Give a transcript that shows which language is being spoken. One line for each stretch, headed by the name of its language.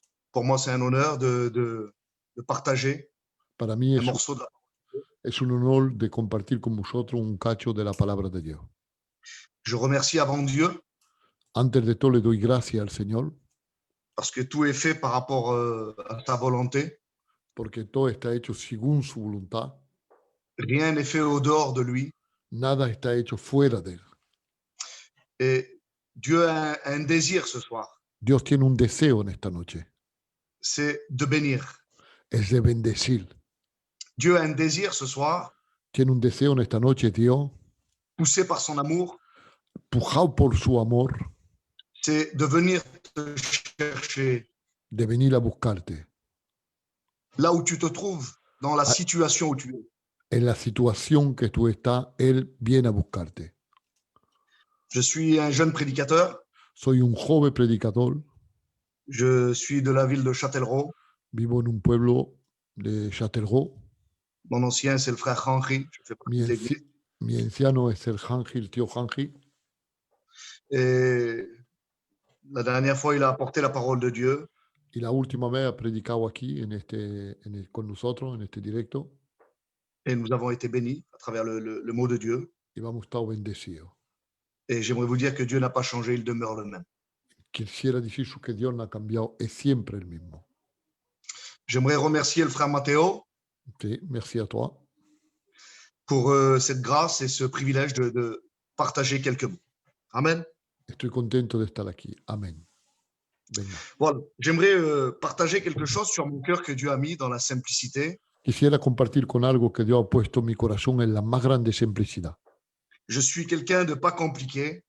French: Pour moi, c'est un honneur de partager
Spanish: Para mí
French: un morceau de la...
Spanish: es un honor de compartir con vosotros un cacho de la palabra de Dios.
French: Je remercie avant Dieu.
Spanish: Antes de todo le doy gracias al Señor.
French: Parce que tout est fait par rapport à sa volonté.
Spanish: Porque todo está hecho según su voluntad.
French: Rien n'est fait au dehors de lui.
Spanish: Nada está hecho fuera de él.
French: Et Dieu a un désir ce soir.
Spanish: Dios tiene un deseo en esta noche.
French: C'est de bénir.
Spanish: Es de bendecir.
French: Dieu a un désir ce soir.
Spanish: Tiene un deseo en esta noche, Dios.
French: Poussé par son amour.
Spanish: Empujado por su amor.
French: C'est de venir te chercher.
Spanish: De venir a buscarte.
French: Là où tu te trouves, dans la situation où tu es.
Spanish: En la situación que tú estás, Él viene a buscarte.
French: Je suis un jeune prédicateur.
Spanish: Soy un joven predicador.
French: Je suis de la ville de Châtellerault.
Spanish: Vivo en un pueblo de Châtellerault.
French: Mon ancien, c'est le frère Henry. Je fais partie de l'église.
Spanish: Mi anciano es el Hanji, el tío Hanji.
French: Et la dernière fois, il a apporté la parole de Dieu.
Spanish: Y la última vez ha predicado aquí con nosotros, en este directo.
French: Et nous avons été bénis à travers le mot de Dieu.
Spanish: Y hemos estado bendecidos.
French: Et j'aimerais vous dire que Dieu n'a pas changé, il demeure le même.
Spanish: Quisiera decir que Dios no ha cambiado, es siempre el mismo.
French: J'aimerais remercier le frère Mathéo. Sí, merci à toi. Pour cette grâce et ce privilège de partager quelques mots. Amen.
Spanish: Estoy contento de estar aquí. Amén. Venga.
French: Voilà. J'aimerais partager quelque chose sur mon cœur que Dieu a mis dans la simplicité.
Spanish: Quisiera compartir con algo que Dios ha puesto en mi corazón en la más grande simplicidad.
French: Je suis quelqu'un de pas compliqué.